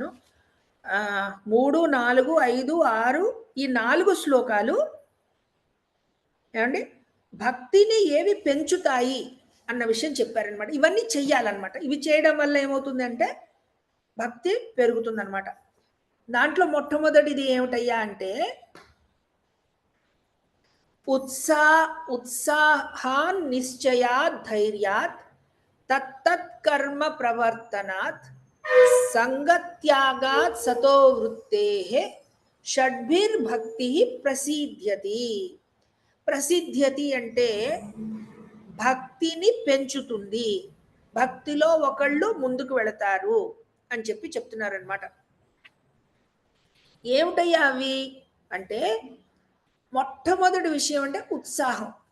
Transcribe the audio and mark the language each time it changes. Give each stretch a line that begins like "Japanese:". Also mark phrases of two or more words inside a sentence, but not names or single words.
Telugu: 3, 4, 5, 6 ఈ 4 శ్లోకాలు ఏమండి భక్తిని ఏవి పెంచుతాయి అన్న విషయం చెప్పారనమాట. ఇవన్నీ చెయ్యాలన్నమాట. ఇవి చేయడం వల్ల ఏమవుతుందంటే భక్తి పెరుగుతుందన్నమాట. దాంట్లో మొట్టమొదటిది ఏమిటయ్యా అంటే
Sanskrit: उत्साहान् निश्चयात् धैर्यात् तत्तत् कर्म प्रवर्तनात् संगत्यागात् सतो वृत्तेः షడ్భిర్భక్తి ప్రసిద్ధ్యతి.
Telugu: ప్రసిద్ధ్యతి అంటే భక్తిని పెంచుతుంది, భక్తిలో ఒకళ్ళు ముందుకు వెళతారు అని చెప్పి చెప్తున్నారనమాట. ఏమిటయ్యా అవి అంటే మొట్టమొదటి విషయం అంటే ఉత్సాహం.